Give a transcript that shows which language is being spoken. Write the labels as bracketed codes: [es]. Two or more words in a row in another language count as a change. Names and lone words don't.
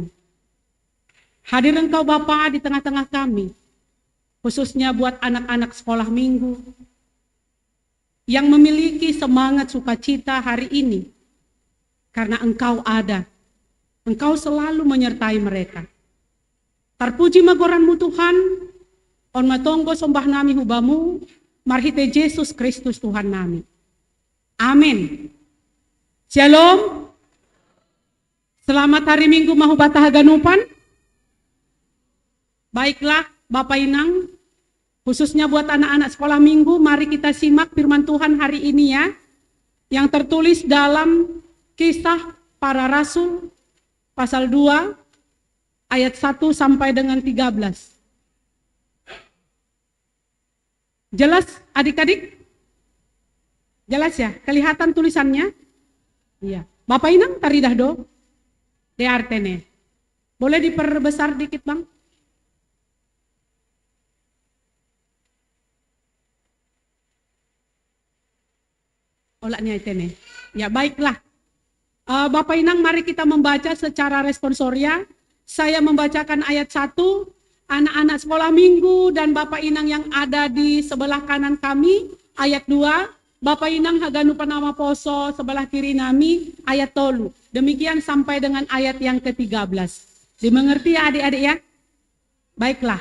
[id] Hadir Engkau Bapa di tengah-tengah kami, khususnya buat anak-anak sekolah minggu yang memiliki semangat sukacita hari ini, karena Engkau ada, Engkau selalu menyertai mereka. [bts] Terpuji magoran-Mu Tuhan, on matonggo sombah nami hubamu, marhite Yesus Kristus Tuhan nami. [id] Amin. Shalom. Selamat hari Minggu [bts] mahubata haganupan. [id] Baiklah Bapak Inang, khususnya buat anak-anak sekolah minggu, mari kita simak firman Tuhan hari ini ya, yang tertulis dalam Kisah Para Rasul pasal 2 ayat 1 sampai dengan 13. Jelas adik-adik? Jelas ya? Kelihatan tulisannya? [bts] Iya. Bapak Inang taridah do? De artene. [id] Boleh diperbesar dikit Bang? [bts] Olaknya itene. [id] Ya baiklah. Bapak Inang mari kita membaca secara responsoria. Saya membacakan ayat 1. Anak-anak sekolah minggu dan Bapak Inang yang ada di sebelah kanan kami, ayat 2, Bapak Inang [bts] haganu panama poso [id] sebelah kiri nami, ayat 3. Demikian sampai dengan ayat yang ke-13. Dimengerti ya adik-adik ya? Baiklah.